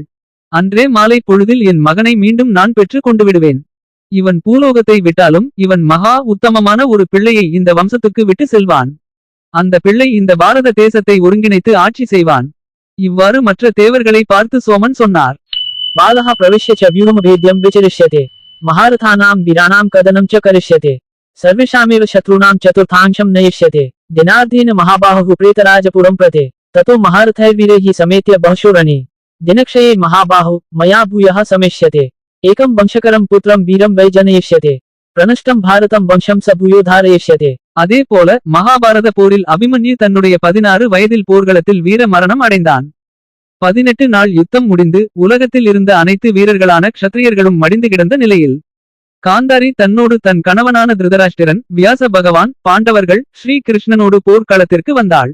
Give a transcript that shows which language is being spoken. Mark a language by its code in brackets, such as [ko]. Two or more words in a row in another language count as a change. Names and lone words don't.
[ta] அன்றே மாலை பொழுதில் என் மகனை மீண்டும் நான் பெற்று கொண்டு விடுவேன். இவன் பூலோகத்தை விட்டாலும் இவன் மகா உத்தமமான ஒரு பிள்ளையை இந்த வம்சத்துக்கு விட்டு செல்வான். அந்த பிள்ளை இந்த பாரத தேசத்தை ஒருங்கிணைத்து ஆட்சி செய்வான். இவ்வாறு மற்ற தேவர்களை பார்த்து சோமன் சொன்னார். [sa] बालः प्रविश्य च व्यूहमभेद्यं विचरिष्यते महारथानां वीराणां कदनं च करिष्यते सर्वेषामेव शत्रूणां चतुर्थांशं नयिष्यते दिनार्धेन महाबाहुः प्रेतराजपुरं प्रते ततो महारथैर्वीरैः समेत्य बहुशोरणे दिनक्षये महाबाहु मया भूयः समेष्यते एकं वंशकरं पुत्रं वीरं वै जनयिष्यते प्रनष्टं भारतं वंशं स भूयो धारयिष्यते. [ta] அதே போல மகாபாரத போரில் அபிமன்யு தன்னுடைய 16 வயதில் போர்க்களத்தில் வீர மரணம் அடைந்தான். 18 நாள் யுத்தம் முடிந்து உலகத்தில் இருந்த அனைத்து வீரர்களான க்ஷத்ரியர்களும் மடிந்து கிடந்த நிலையில் காந்தாரி தன்னோடு தன் கணவனான திருதராஷ்டிரன் வியாச பகவான் பாண்டவர்கள் ஸ்ரீ கிருஷ்ணனோடு போர்க்களத்திற்கு வந்தாள்.